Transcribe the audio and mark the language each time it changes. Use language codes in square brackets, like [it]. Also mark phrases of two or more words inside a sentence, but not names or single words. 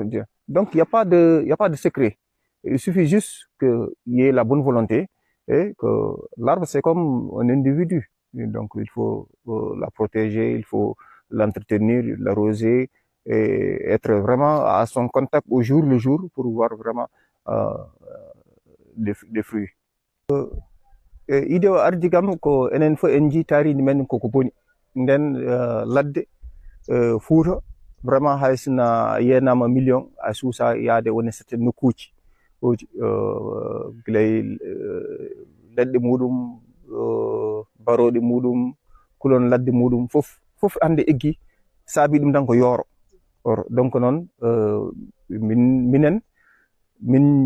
[fr] Donc, il n'y a pas de secret. Il suffit juste qu'il y ait la bonne volonté et que l'arbre, c'est comme un individu. Et donc, il faut la protéger, il faut l'entretenir, l'arroser et être vraiment à son contact au jour le jour pour voir vraiment des fruits. [ff] Idée o ardi kam ko enen fof en jii tarihi men koko boni nden ladde Fouta vraiment haysina yenama million a suusa yaade woni certain nokkuji gilay leɗɗe muɗum baroɗe muɗum kulon ladde muɗum fof hande eggi saabi ɗum tan ko yooro donc noon minen min